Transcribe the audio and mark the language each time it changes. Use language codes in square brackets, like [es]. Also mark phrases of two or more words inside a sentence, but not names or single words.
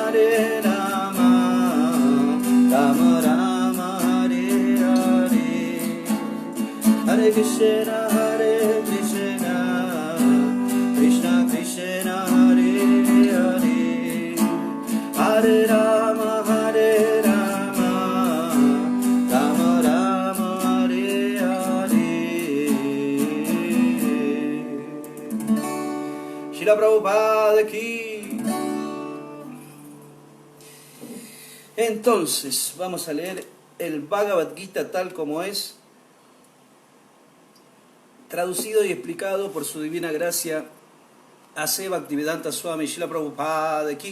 [sa] Rama Rama, Hare Hare, Hare Krishna, Krishna Krishna, Hare Hare, Hare Rama, Rama Rama, Hare Hare. Srila Prabhupada ki. [es] Entonces, vamos a leer el Bhagavad Gita tal como es, traducido y explicado por su divina gracia A.C. [sa] Bhaktivedanta Swami Srila Prabhupada ki.